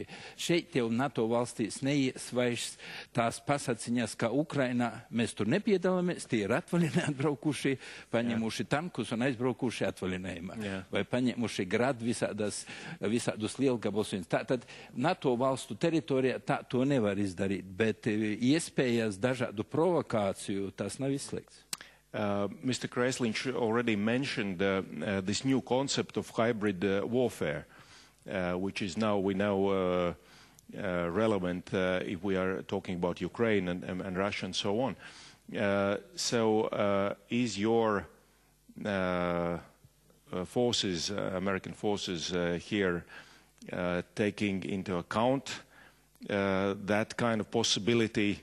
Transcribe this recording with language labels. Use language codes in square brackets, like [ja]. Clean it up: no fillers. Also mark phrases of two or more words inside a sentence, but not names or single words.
[lv] Šeit jau NATO valstīs neies vairs tās pasaciņas, ka Ukrainā mēs tur nepiedalāmies, tie ir atvaļināti atbraukuši, paņemuši tankus un aizbraukuši atvaļinājumā. Vai paņemuši grad visādus lielgabals. Tātad NATO valstu teritorijā tā to nevar izdarīt, bet iespējas dažādu provokāciju tas nav izslēgts. [en] Mr. Kreslin already mentioned this new concept of hybrid warfare, which is now, we know, relevant if we are talking about Ukraine and Russia and so on. Is your forces, American forces here, taking into account that kind of possibility?